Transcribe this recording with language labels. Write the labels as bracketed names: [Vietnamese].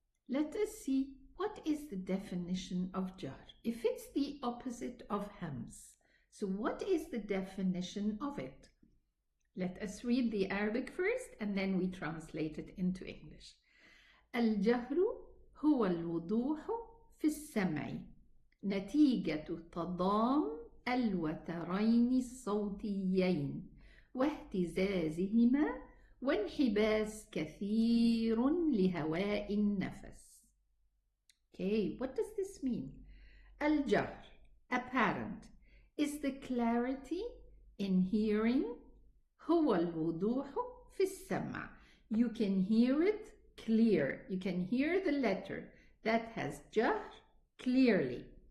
[English] Let us see what is the definition of jahr. If it's the opposite of hams, so what is the definition of it? Let us read the Arabic first and then we translate it into English. [Arabic] الجهر هو الوضوح في السمع نتيجة تضام الوترين الصوتيين واهتزازهما وانحباس كثير لهواء النفس. [English] Okay, what does this mean? الجهر, apparent, is the clarity in hearing. [Arabic] هو الوضوح في السمع. [English] You can hear it clear. You can hear the letter that has jahr clearly.